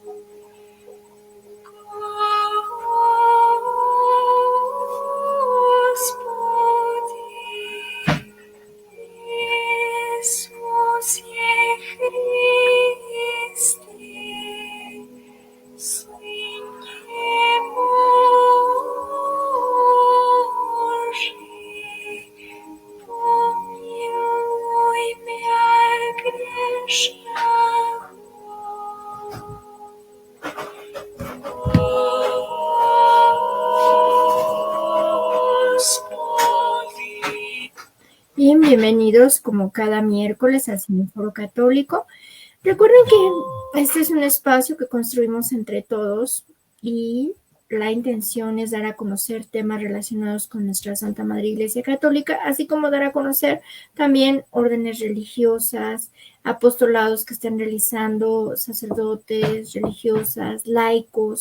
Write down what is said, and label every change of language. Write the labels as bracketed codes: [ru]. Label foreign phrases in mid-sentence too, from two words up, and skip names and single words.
[ru] Господи Иисусе Христе, Сыне Божий, помилуй мя грешного. [es] Bien, bienvenidos como cada miércoles al Semáforo Católico. Recuerden que este es un espacio que construimos entre todos y la intención es dar a conocer temas relacionados con nuestra Santa Madre Iglesia Católica, así como dar a conocer también órdenes religiosas, apostolados que están realizando sacerdotes, religiosas, laicos.